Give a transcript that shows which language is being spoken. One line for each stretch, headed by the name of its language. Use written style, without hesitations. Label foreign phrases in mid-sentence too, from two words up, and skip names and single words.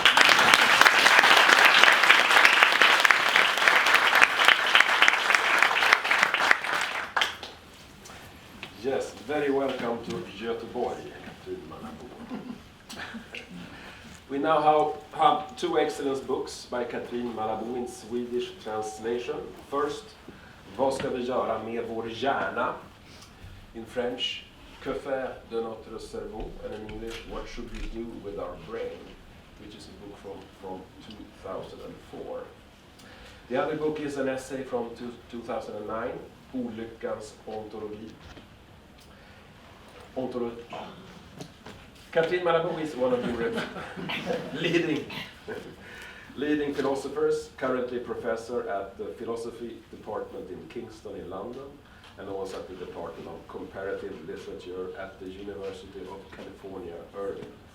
English: Yes, very welcome to Göteborg, Katrin Malabo. We now have two excellent books by Katrin Malabo in Swedish translation. First, Vad ska vi göra med vår hjärna? In French, Que faire de notre cerveau? And in English, What should we do with our brain? Which is a book from 2004. The other book is an essay from 2009, Olyckans ontologi. Katrin Malabo is one of the leading philosophers, currently professor at the philosophy department in Kingston in London, and also at the Department of Comparative Literature at the University of California, Irvine.